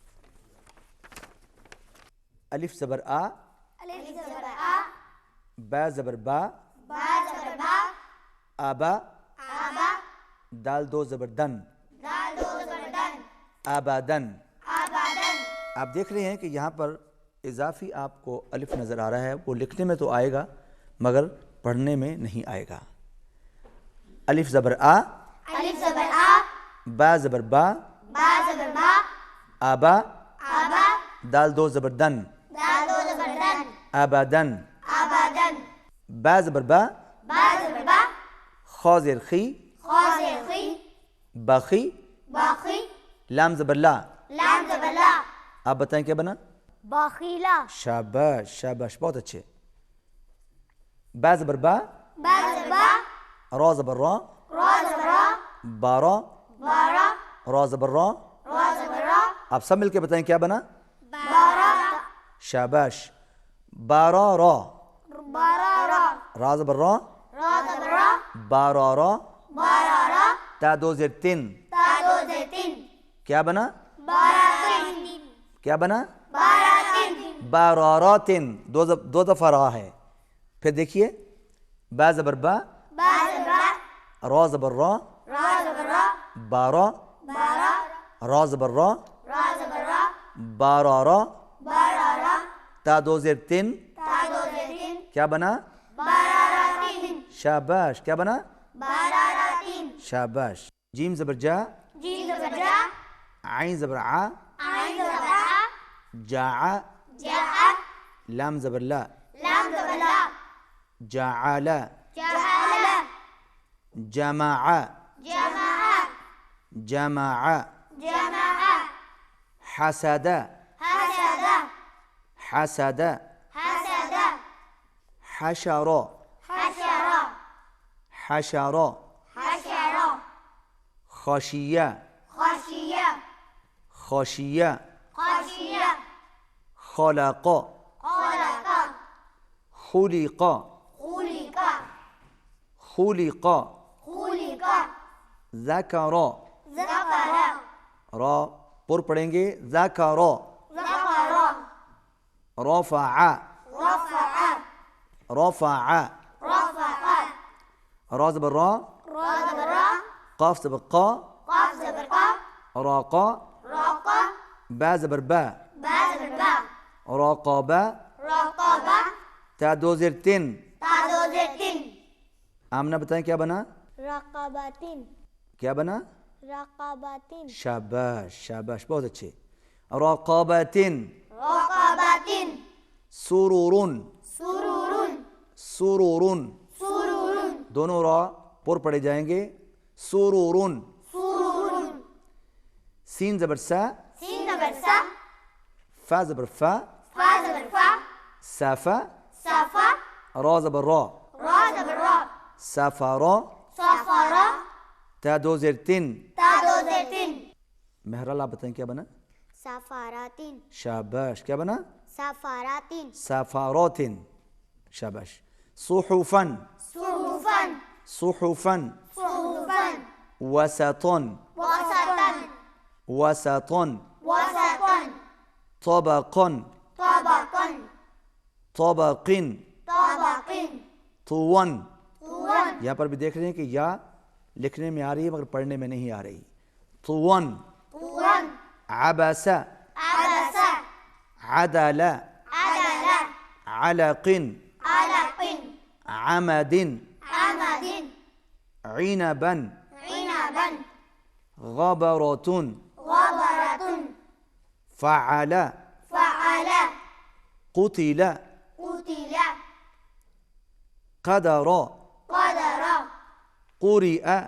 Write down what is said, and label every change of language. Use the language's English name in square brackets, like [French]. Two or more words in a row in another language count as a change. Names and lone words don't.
[Urdu] الف زبر آ، با زبر با، آبا، دال دو زبر دن، آبادن۔ آپ دیکھ رہے ہیں کہ یہاں پر اضافی آپ کو الف نظر آ رہا ہے، وہ لکھنے میں تو آئے گا مگر پڑھنے میں نہیں آئے گا۔ الف زبر آ، با زبر با، آبا، دال دو زبر دن، آبادن۔ با زبر با، خا زیر خی، باخی، لام زبر لا۔ آپ بتائیں کیا بنا؟ باخیلا۔ شاباش شاباش، بہت اچھے۔ با زبر با، را زبر را، بارا، را زبر را۔ آپ سب مل کے بتائیں کیا بنا؟ شاباش۔ بارا را، را زبر را، بارا را، تا دو زیر تین، کیا بنا؟ کیا بنا؟ باراراتن، دو دفعہ را ہے۔ پھر دیکھیے، با زبر با، را زبر را، بارا، را زبر را، بارارا، تا دو زیر تین، کیا بنا؟ شاباش، کیا بنا؟ شاباش۔ جیم زبر جا، عین زبر عا، جاع، لام زبر لا، جعل، [Arabic] جمع، جمع، حسد، حسد، حشر، حشر، خشیہ، خشیہ، خلق، خلق، خلق، ذکر، [Urdu] را پر پڑھیں گے، [Arabic] ذکر، رفع، رفع، [Urdu] را زبر را، قاف زبر قا، راقا، با زبر با، راقبا، تا دو زیر تین۔ آمنہ بتائیں کیا بنا؟ رقاباتین، کیا بنا؟ رقاباتین، شاباش شاباش، بہت اچھے۔ رقاباتن، سرورن، سرورن، دونوں را پر پڑے جائیں گے، سرورن۔ سین زبر سا، فا زبر فا، سافا، را زبر را، سافارا، تا دو زیر تین۔ مہرال آپ بتائیں کیا بنا؟ سفاراتین، شاباش، کیا بنا؟ سفاراتین، سفاراتن، شاباش۔ [Arabic] صحفا، صحفا، وسطا، وسطا، طبقا، طبق، طوا۔ [Urdu] یہاں پر بھی دیکھ رہے ہیں کہ یا لکھنے میں آ رہی ہے مگر پڑھنے میں نہیں آ رہی۔ [Arabic] طوا، عبس، عدل، علق، عمد، عنبا، غبرة، فعل، قتل، قدر، قرئ،